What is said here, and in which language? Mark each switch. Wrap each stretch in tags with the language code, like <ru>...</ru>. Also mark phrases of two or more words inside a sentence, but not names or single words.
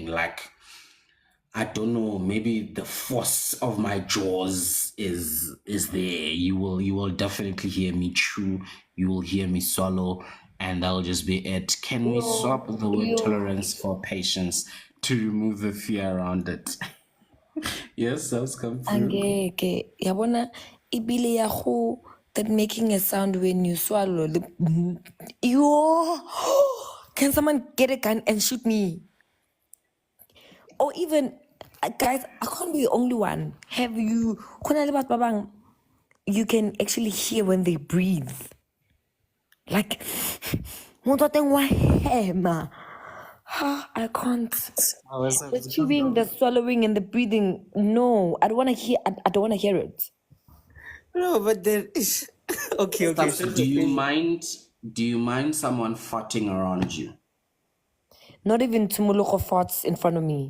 <en>Like, I don't know, maybe the force of my jaws is there. You will definitely hear me chew. You will hear me swallow, and that'll just be it. Can we swap the word tolerance for patience to remove the fear around it? Yes, that's come through.</en> <zu>Angeke. Yabona ibile ya go</zu> <en>that making a sound when you swallow. Yo, can someone get a gun and shoot me? Or even, guys, I can't be the only one. Have you?</en> <st>Khona le batho ba bang,</st> <en>you can actually hear when they breathe. Like,</en> <st>motho wa teng wa hema.</st> <en>I can't. The chewing, the swallowing, and the breathing. No, I don't want to hear. I don't want to hear it. No, but there is okay. Subs, do you mind someone farting around you? Not even Tumuloko farts in front of me.</en>